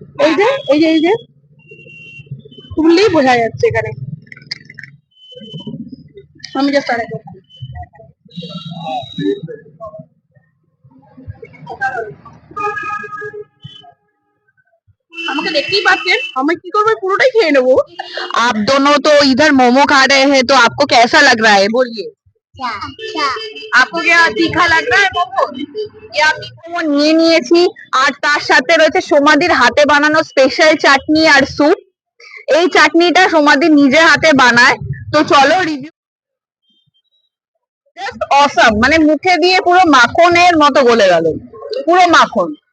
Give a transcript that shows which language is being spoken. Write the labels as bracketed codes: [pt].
[bn] এই যে তুললেই বোঝা যাচ্ছে এখানে। আমি জাস্ট আর আমাকে দেখতেই পাচ্ছেন, আমি কি করবো, পুরোটাই খেয়ে নেবো। [hi] आप दोनों तो इधर मोमो खा रहे हैं, तो आपको कैसा लग रहा है बोलिए। आपको क्या तीखा लग रहा है मोमो? [bn] ये আমি মোমো নিয়ে নিয়েছি, আর তার সাথে রয়েছে সোমাদির হাতে বানানো স্পেশাল চাটনি আর স্যুপ। এই চাটনিটা সোমাদি নিজের হাতে বানায়। তো চলো রিভিউ। জাস্ট অসাম, মানে মুখে দিয়ে পুরো মাখনের মতো গলে গেল, পুরো মাখন।